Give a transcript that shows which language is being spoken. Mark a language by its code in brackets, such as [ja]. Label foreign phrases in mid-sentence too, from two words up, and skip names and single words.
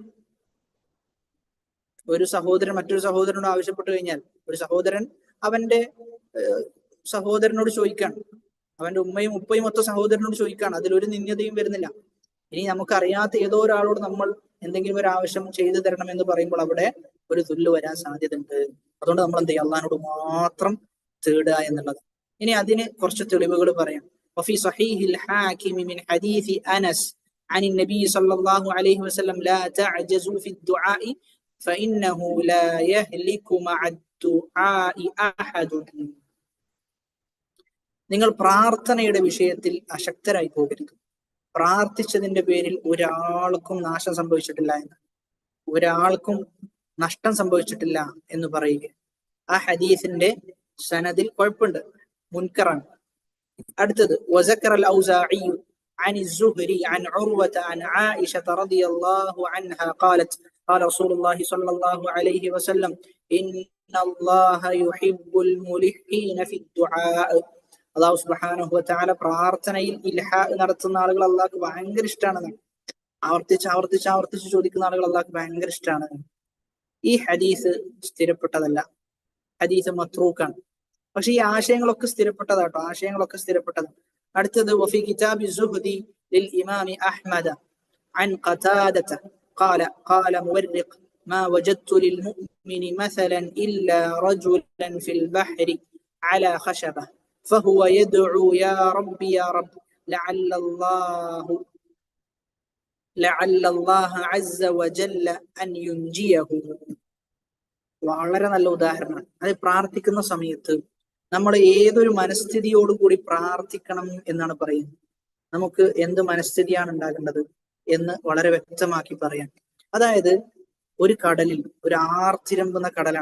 [ml] ഒരു സഹോദരൻ മറ്റൊരു സഹോദരനോട് ആവശ്യപ്പെട്ട് കഴിഞ്ഞാൽ, ഒരു സഹോദരൻ അവന്റെ സഹോദരനോട് ചോദിക്കാണ്, അവന്റെ ഉമ്മയും ഉപ്പയും ഒത്ത സഹോദരനോട് ചോദിക്കാണ്, അതിലൊരു നിന്യതയും വരുന്നില്ല. ഇനി നമുക്കറിയാത്ത ഏതോ ഒരാളോട് നമ്മൾ എന്തെങ്കിലും ഒരു ആവശ്യം ചെയ്തു തരണം എന്ന് പറയുമ്പോൾ അവിടെ ഒരു ദുല്ല് വരാൻ സാധ്യതയുണ്ട്. അതുകൊണ്ട് നമ്മൾ എന്ത് ചെയ്യുക, അള്ളാഹിനോട് മാത്രം തേടുക എന്നുള്ളത്. ഇനി അതിന് കുറച്ച് തെളിവുകൾ പറയാം. [ar] وفي صحيح الحاكم من حديث أنس عن النبي صلى الله عليه وسلم لا تعجزوا في الدعاء فإنه لا يهلك مع الدعاء أحد. [ml] നിങ്ങൾ പ്രാർത്ഥനയുടെ വിഷയത്തിൽ അശക്തരായി പോകരുത്. പ്രാർത്ഥിച്ചതിന്റെ പേരിൽ ഒരാൾക്കും നാശം സംഭവിച്ചിട്ടില്ല എന്ന്, ഒരാൾക്കും നഷ്ടം സംഭവിച്ചിട്ടില്ല എന്ന് പറയുക. ആ ഹദീസിന്റെ സനദിൽ കുഴപ്പമുണ്ട്, മുൻകറാണ്. [ar] അടുത്തത് وذكر الأوزاعي عن الزهري عن عروة عن عائشة رضي الله عنها قالت قال رسول الله صلى الله عليه وسلم إن الله يحب الملحين في الدعاء. الله سبحانه وتعالى [ml] പ്രാർത്ഥനയിൽ ഇൽഹാ നടത്തുന്ന ആളുകൾ അല്ലാഹുക്ക് ഭയങ്കര ഇഷ്ടമാണ്. ആവർത്തിച്ച് ചോദിക്കുന്ന ആളുകൾ അല്ലാഹുക്ക് ഭയങ്കര ഇഷ്ടമാണ്. ഈ ഹദീസ് സ്ഥിരപ്പെട്ടതല്ല, ഹദീസ് മത്രൂക്കാണ്. പക്ഷെ ഈ ആശയങ്ങളൊക്കെ സ്ഥിരപ്പെട്ടതാട്ടോ, ആശയങ്ങളൊക്കെ സ്ഥിരപ്പെട്ടതാണ്. [ar] അടുത്തത് وفي كتاب الزهد للإمام أحمد عن قتادة قال مورق ما وجدت للمؤمن مثلا إلا رجلا في البحر على خشبة فهو يدعو يا رب يا رب لعل الله عز وجل أن ينجيه. [ml] വളരെ നല്ല ഉദാഹരണമാണ്. അത് പ്രാർത്ഥിക്കുന്ന സമയത്ത് നമ്മൾ ഏതൊരു മനസ്ഥിതിയോടുകൂടി പ്രാർത്ഥിക്കണം എന്നാണ് പറയുന്നത്. നമുക്ക് എന്ത് മനസ്ഥിതിയാണ് ഉണ്ടാകേണ്ടത് എന്ന് വളരെ വ്യക്തമാക്കി പറയാം. അതായത് ഒരു കടലിൽ, ഒരു ആർത്തിരമ്പുന്ന കടലാണ്.